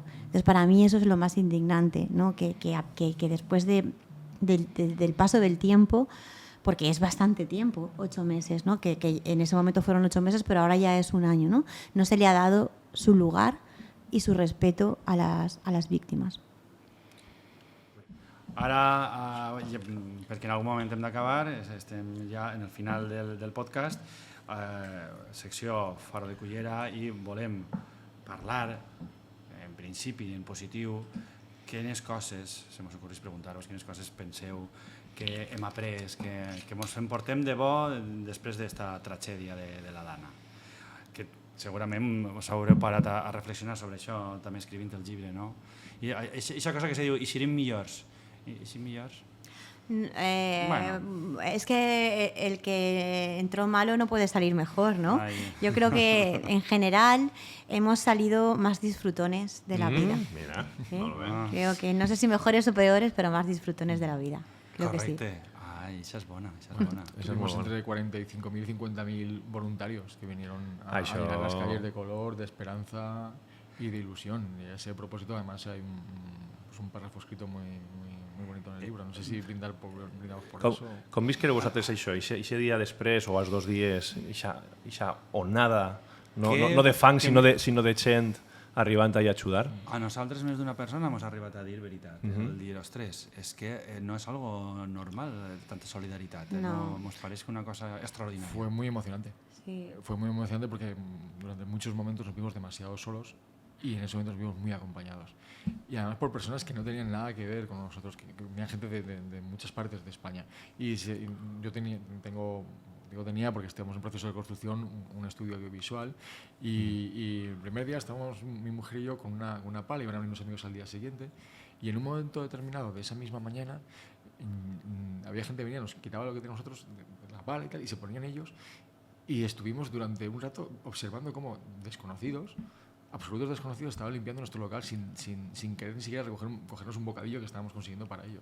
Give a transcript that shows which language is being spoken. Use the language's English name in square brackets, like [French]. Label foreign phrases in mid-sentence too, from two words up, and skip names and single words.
[Spanish] Entonces, para mí eso es lo más indignante, ¿no? Que después del paso del tiempo, porque es bastante tiempo, 8 meses, ¿no? Que en ese momento fueron 8 meses, pero ahora ya es un año, ¿no? No se le ha dado su lugar y su respeto a las víctimas. [Catalan] Ara, perquè en algun moment hem d'acabar, estem ja en el final del podcast, secció Faro de Cullera, i volem parlar, en principi, en positiu, quines coses, se m'ho ocorreix preguntar-vos, quines coses penseu que hem après, que ens emportem de bo després d'esta tragèdia de la Dana. Que segurament us haureu parat a reflexionar sobre això, també escrivint el llibre, no? I aquesta cosa que se diu, i serem millors. I si millors? Bueno. [Spanish] Es que el que entró malo no puede salir mejor, ¿no? Ay. Yo creo que en general hemos salido más disfrutones de la vida. Mira, ¿Sí? [Catalan] molt bé. [Spanish] Creo que no sé si mejores o peores, pero más disfrutones de la vida. Creo que sí. [Catalan] Correcte. Ai, això és bona, això és bona. [Spanish] Tuvimos entre 45.000 y 50.000 voluntarios que vinieron a [Catalan] Això- [Spanish] llenar las calles de color, de esperanza y de ilusión. Y a ese propósito, además, hay un párrafo escrito muy bonito en el libro. No sé si brindamos por eso. [Catalan] Com visquereu vosaltres això? Ixe dia després o els 2 dies, ixa onada, no de fang, sinó de gent arribant a ajudar? A nosaltres més d'una persona hemos arribat a dir veritat. El dir, ostres, és que no és algo normal, tanta solidaritat. No. Nos pareix que una cosa extraordinaria. [Spanish] Fue muy emocionante. Sí. Fue muy emocionante porque durante muchos momentos nos vimos demasiado solos y en ese momento nos vimos muy acompañados. Y además por personas que no tenían nada que ver con nosotros, que venían gente de muchas partes de España. Y yo tenía, porque estábamos en proceso de construcción, un estudio audiovisual y el primer día estábamos mi mujer y yo con una pala, iban a venir unos amigos al día siguiente y en un momento determinado de esa misma mañana había gente que venía, nos quitaba lo que teníamos nosotros, de la pala y tal, y se ponían ellos y estuvimos durante un rato observando cómo desconocidos, absolutos desconocidos, estaban limpiando nuestro local sin querer ni siquiera cogernos un bocadillo que estábamos consiguiendo para ellos.